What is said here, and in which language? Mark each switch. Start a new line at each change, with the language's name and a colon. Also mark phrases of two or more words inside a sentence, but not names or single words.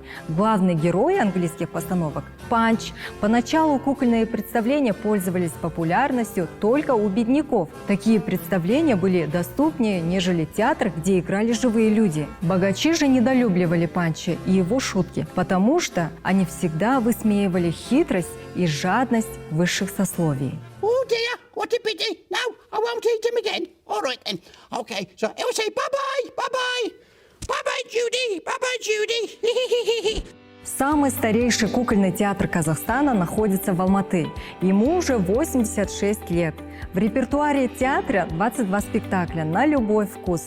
Russian: Главный герой английских постановок – Панч. Поначалу кукольные представления пользовались популярностью только у бедняков. Такие представления были доступнее, нежели театр, где играли живые люди. Богачи же недолюбливали Панча и его шутки, потому что они всегда высмеивали хитрость и жадность высших сословий.
English: Oh dear, what a pity. No, I won't eat him again. All right then. Okay, so I'll say bye-bye, bye-bye. Bye-bye, Judy, bye-bye, Judy.
Russian: В Самый старейший кукольный театр Казахстана находится в Алматы. Ему уже 86 лет. В репертуаре театра 22 спектакля на любой вкус.